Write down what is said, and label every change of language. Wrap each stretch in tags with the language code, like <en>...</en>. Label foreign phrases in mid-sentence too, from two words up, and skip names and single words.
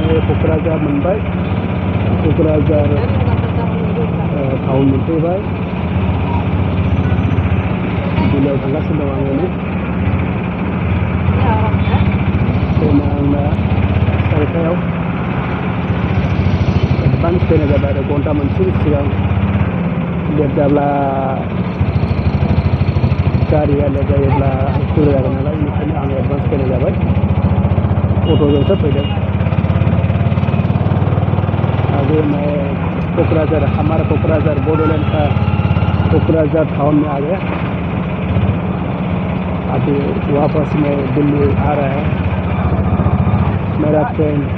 <brx>क'क्राझार मोनबाय क'क्राझार टाउन मोनफैबाय दिल्लीयाव थांगासिनो दं आङो ट्रेना आंना 4टायाव एडभान्स ट्रेना जाबाय आरो घन्टा मोनसेनि सिगां लेट जाब्ला गारिया लेट जायोब्ला उसुबिदा जागोन नालाय बेनिखायनो आं एडभान्स ट्रेना जाबाय अट'जोंसो फैदों</brx> <hi>अभी मैं कोकराझार हमारा कोकराझार बोडोलैंड का कोकराझार टाउन में आ गया अभी वापस में दिल्ली आ रहा है मेरा ट्रेन</hi>